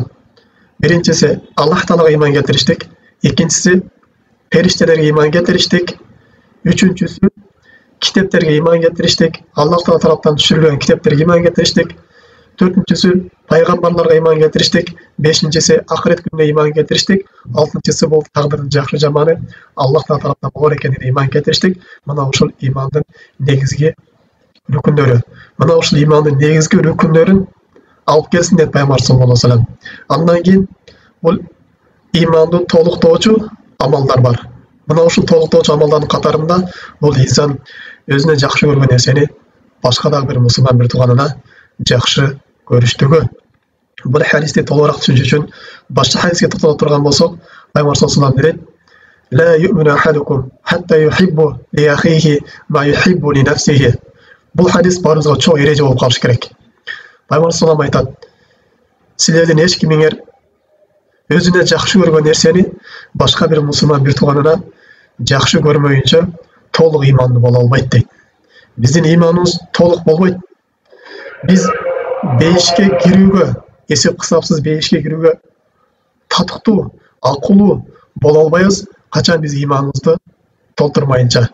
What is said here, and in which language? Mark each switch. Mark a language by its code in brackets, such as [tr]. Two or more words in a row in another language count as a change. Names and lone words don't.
[ky] Биринчиси Аллах Таалага иман келтириштик, экинчиси периштелерге иман келтириштик, үчүнчүсү китептерге иман келтириштик, Аллах Таала тараптан түшүрүлгөн китептерге иман келтириштик, төртүнчүсү пайгамбарларга иман келтириштик, бешинчиси акырет күнүнө иман келтириштик, алтынчысы бул тагдырдын жакшы жаманы Аллах Таала тараптан бар экенине иман келтириштик. Мына ушул имандын негизги рүкүндөрү. Мына ушул имандын негизги рүкүндөрүн алып келсин деп Пайгамбар [ar] صلى الله عليه وسلم. [ky] Андан кийин бул иманды толуктоочу амалдар бар. Мына ушул толуктоочу амалдардын катарында бул инсан өзүнө жакшы көргөн нерсени башка дагы бир мусулман бир тууганына жакшы көрүштүгү. Бул хадисти толугураак түшүнүш үчүн башка хадиске токтоло турган болсок, Пайгамбар [ar] صلى الله عليه وسلم لا يؤمن أحدكم حتى يحب لأخيه ما يحب لنفسه. [ky] Бул хадис баарыбызга чоң эреже болуп калыш керек. Пайгамбар [ar] صلى الله عليه وسلم [ky] айтат: силердин эч кимиңер өзүнө жакшы көргөн нерсени башка бир мусулман бир тууганына жакшы көрмөйүнчө толук имандуу боло албайт дейт. Биздин иманыбыз толук болбойт. Биз бейишке кирүүгө, эсеп кысапсыз бейишке кирүүгө татыктуу, акылуу боло албайбыз, качан биз иманыбызды толтурмайынча.